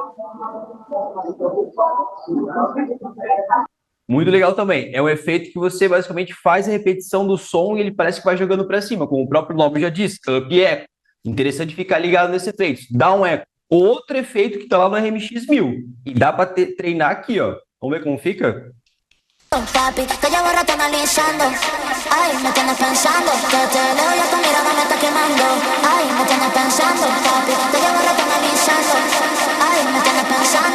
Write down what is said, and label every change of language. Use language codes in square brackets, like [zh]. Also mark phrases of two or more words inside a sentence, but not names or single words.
[pt] Muito legal também. É um efeito que você basicamente faz a repetição do som e ele parece que vai jogando para cima, como o próprio nome já diz, [en] up echo. [pt] Interessante ficar ligado nesse efeito. [en] Down echo, [pt] outro efeito que tá lá no RMX 1000. E dá para treinar aqui, ó. Vamos ver como fica? [es] Papi, te llevo rato analizando. Ay, me tienes pensando. Que te leo y a tu mirada me está quemando. Ay, me tienes pensando. Papi, te llevo rato analizando. Ay, me tienes pensando.